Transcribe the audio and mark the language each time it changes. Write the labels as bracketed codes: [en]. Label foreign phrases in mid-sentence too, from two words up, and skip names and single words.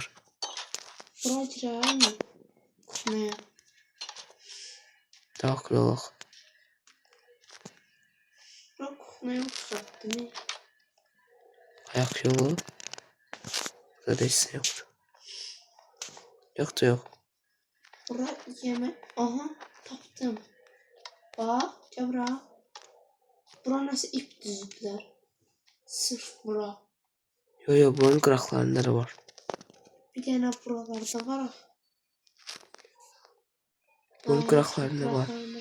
[tr] Bura girer mi? Ne? [az] Daxil olaq. Bura kuxnaya oxşatdı ne? Ayaq yolu. Burada heç nə yoxdur. Yoxdur. Bura yemek. Aha tapdım. [tr] Bak gel bura. Bura nasıl ip düzdüler. Sırf bura. [az] Yo, bunun qıraqlarında da var. [tr] Bir tane buralarda var. [az] Bunun qıraqlarında var.